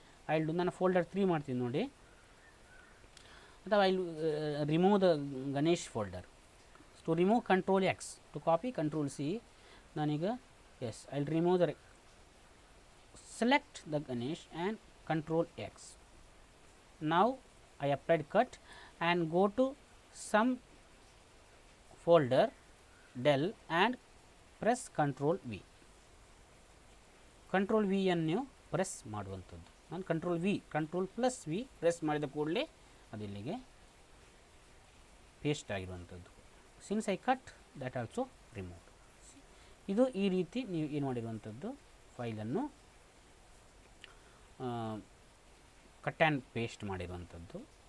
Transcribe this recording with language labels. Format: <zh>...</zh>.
<en>I will do,</en> <kn>ನಾನು folder 3 ಮಾಡ್ತೀನಿ ನೋಡಿ, ಅಥವಾ</kn> <en>I will remove the Ganesh folder. To remove control X, to copy control C. ನಾನೀಗ as I will remove the select the Ganesh and control X. Now I applied cut and go to some folder del and press control V.</en> <kn>control V ಅನ್ನು press ಮಾಡುವಂಥದ್ದು. ನಾನು control plus V press ಮಾಡಿದ ಕೂಡಲೇ ಅದಿಲ್ಲಿಗೆ paste ಆಗಿರುವಂಥದ್ದು.</kn> <en>Since I cut that also remove.</en> <kn>ಇದು ಈ ರೀತಿ ನೀವು ಏನು ಮಾಡಿರುವಂಥದ್ದು, ಫೈಲನ್ನು ಕಟ್ ಆ್ಯಂಡ್ ಪೇಸ್ಟ್ ಮಾಡಿರುವಂಥದ್ದು.</kn>